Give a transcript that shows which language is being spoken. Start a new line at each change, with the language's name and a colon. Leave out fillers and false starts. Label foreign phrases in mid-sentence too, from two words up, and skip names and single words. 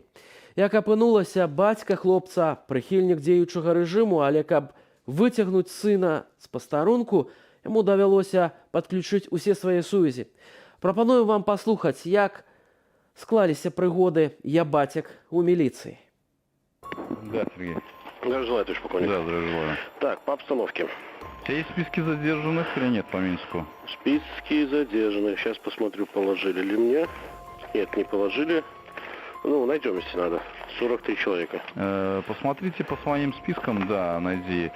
Belarusian: Як апынулася, бацька хлопца прыхільнік дзеючага рэжыму, але каб выцягнуць сына з пастарунку, яму давялося падключыць усе свае сувязі. Прапаную вам паслухаць, як склаліся прыгоды «Я бацяк» у міліцыі.
Russian: Да, Сергей. Здравия желаю, товарищ полковник. Да, здравия желаю. Так, по обстановке. У тебя есть списки задержанных или нет по Минску? Списки задержанных. Сейчас посмотрю, положили ли мне. Нет, не положили. Ну, найдем, если надо. 43 человека. Посмотрите по своим спискам, да, найди.